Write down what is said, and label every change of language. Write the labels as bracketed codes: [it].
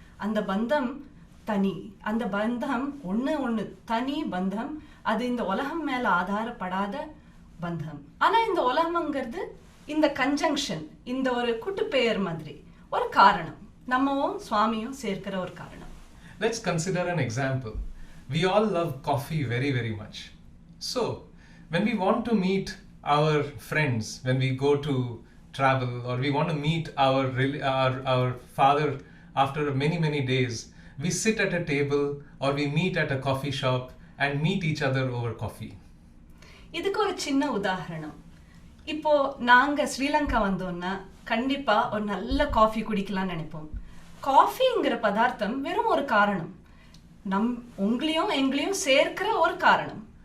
[ta] அந்த பந்தம் தனி, அந்த பந்தம் ஒன்று தனி பந்தம். அது இந்த உலகம் மேலே ஆதாரப்படாத பந்தம். ஆனால் இந்த உலகம்ங்கிறது இந்த கன்ஜங்ஷன், இந்த ஒரு கூட்டுப்பெயர் மாதிரி ஒரு காரணம், நம்மவும் சுவாமியும் சேர்க்கிற ஒரு காரணம். [en] Let's consider an example. We all love coffee very, very much. So, when we want to meet our friends, when we go to travel, or we want to meet our father after many, many days, we sit at a table or we meet at a coffee shop and meet each other over coffee. [ta] இதுக்கு ஒரு சின்ன உதாரணம். இப்போ நாங்கள் ஸ்ரீலங்கா வந்தோன்னா கண்டிப்பாக ஒரு நல்ல காஃபி குடிக்கலாம்னு நினைப்போம். காஃபிங்கிற பதார்த்தம் வெறும் ஒரு காரணம், உங்களையும் எங்களையும் சேர்க்கிற ஒரு காரணம்.